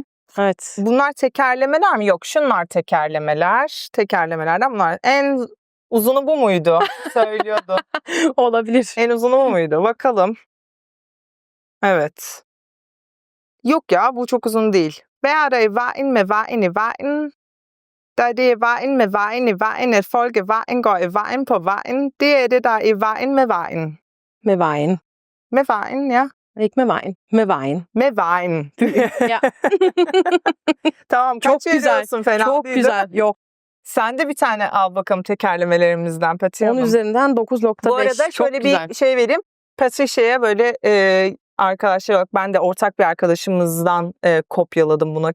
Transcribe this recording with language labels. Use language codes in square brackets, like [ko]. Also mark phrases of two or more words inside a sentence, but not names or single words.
[tr] Evet. Bunlar tekerlemeler mi? Yok, şunlar tekerlemeler. Tekerlemelerden bunlar. En uzunu bu muydu? Söylüyordu. Olabilir. En uzunu bu muydu? Bakalım. Evet. Yok ya, bu çok uzun değil. [da] Hver dag i vejen med vejen i vejen. Da det er vejen med vejen i vejen, at folk i vejen går i vejen på vejen. Det er det, der er i vejen med vejen. Med vejen. Med vejen, ja. Ikke med vejen. Med vejen. Med vejen. [tr] Ya. Tamam, Çok kaç güzel. veriyorsun? Fena Çok değil, güzel. değil mi? Yok. Sen de bir tane al bakalım tekerlemelerimizden Patricia 10 Hanım. üzerinden 9.5. Bu arada Çok şöyle güzel. bir şey vereyim. Patricia'ya böyle arkadaşlar, bak ben de ortak bir arkadaşımızdan kopyaladım bunu.